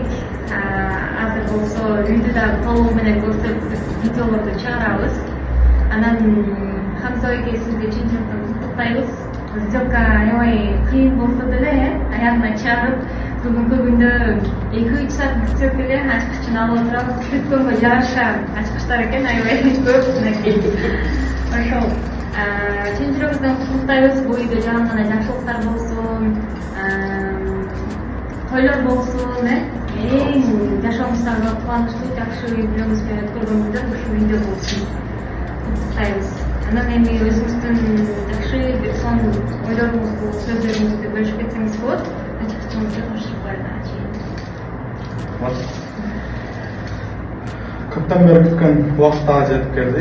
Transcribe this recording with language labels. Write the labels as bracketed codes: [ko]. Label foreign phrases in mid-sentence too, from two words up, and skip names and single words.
[ky] Азыр болсо үйдү да толугу менен көрсөтүп видеолорду чыгарабыз. Анан Хамза эке сизди чын жүрөктөн куттуктайбыз. Сделка аябай кыйын болсо деле аягына чыгарып, бүгүнкү күндө 2-3 саат күтүп деле ачкычын алып отурабыз. Күткөнгө жараша ачкычтар экен аябай көп мынакей. Ошол чын жүрөгүбүздөн куттуктайбыз. Бул үйдө жана гана жакшылыктар болсун. Тойлор болсун, eң жашоомуздагы кубанычтуу жакшы үй-бүлөбүз менен өткөргөн күндөр ушул үйдө болсун. Куттуктайбыз. Анан эми өзүбүздүн жакшы бир сонун ойлорубузду, сөздөрүбүздү бөлүшүп кетсеңиз болот. Ачкычыңызды кошуп чейин. Көптөн бери күткөн убакыт жетип келди.